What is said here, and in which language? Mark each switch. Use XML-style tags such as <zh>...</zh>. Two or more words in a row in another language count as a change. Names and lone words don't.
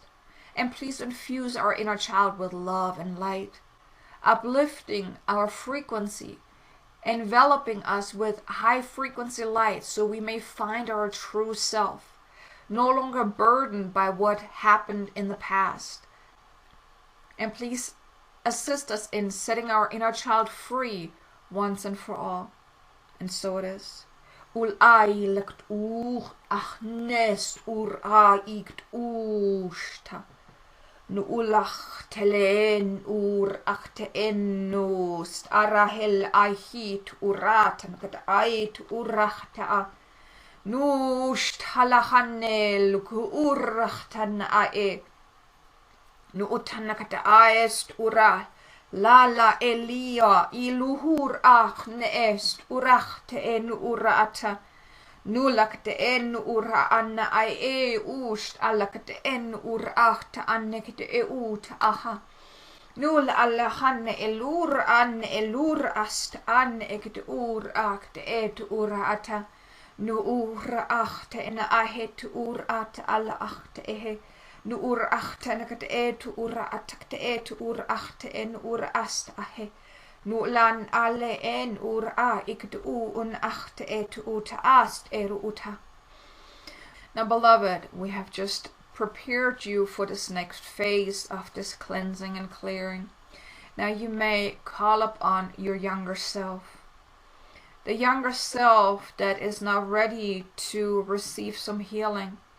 <en>And please infuse our inner child with love and light, uplifting our frequency, enveloping us with high frequency light so we may find our true self, no longer burdened by what happened in the past. And please assist us in setting our inner child free once and for all. And so it is. Ul ailakt ach nest aikt usta. Nu ulach telen achte ennost arahel ahit uratan kat ait urachta. Nust halachanel urachtan ae. Nu utanakat aest ural. Lala Elia iluhur ach neest urachte en urata. Nulakte en ura anna ai ust alakte en urachta annekte ut aha. Nul alla hanne elur an elur ast an ekte urakte et urata. Nu ura achte en ahet urat alla achte ehe. Nu ur achte nakat et ura atakte et ur achte en ur ast ahe. Nu lan alle en ur a ikt un achte et ut ast uta. Now beloved, we have just prepared you for this next phase of this cleansing and clearing. Now you may call upon your younger self. The younger self that is now ready to receive some healing.</en>